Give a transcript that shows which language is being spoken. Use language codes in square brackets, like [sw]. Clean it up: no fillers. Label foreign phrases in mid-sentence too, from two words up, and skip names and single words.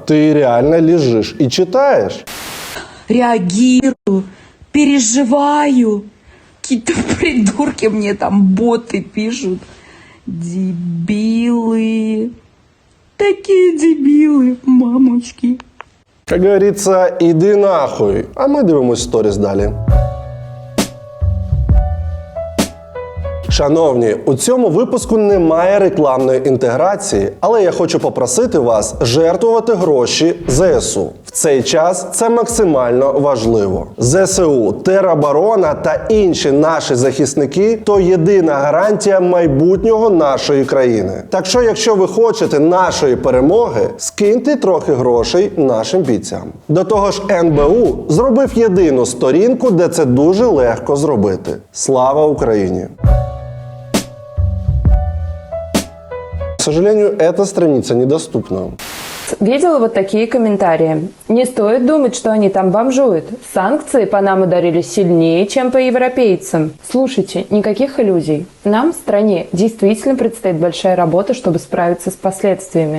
[ru] Ты реально лежишь и читаешь. Реагирую, переживаю. Какие-то придурки мне там боты пишут. Дебилы. Такие дебилы, мамочки. Как говорится, [uk] іди нахуй. А ми дивимось сторіс далі. Шановні, у цьому випуску немає рекламної інтеграції, але я хочу попросити вас жертвувати гроші ЗСУ. В цей час це максимально важливо. ЗСУ, тероборона та інші наші захисники – то єдина гарантія майбутнього нашої країни. Так що, якщо ви хочете нашої перемоги, скиньте трохи грошей нашим бійцям. До того ж, НБУ зробив єдину сторінку, де це дуже легко зробити. Слава Україні! [ru] К сожалению, эта страница недоступна. Видела вот такие комментарии. Не стоит думать, что они там бомжуют. Санкции по нам ударили сильнее, чем по европейцам. Слушайте, никаких иллюзий. Нам, стране, действительно предстоит большая работа, чтобы справиться с последствиями.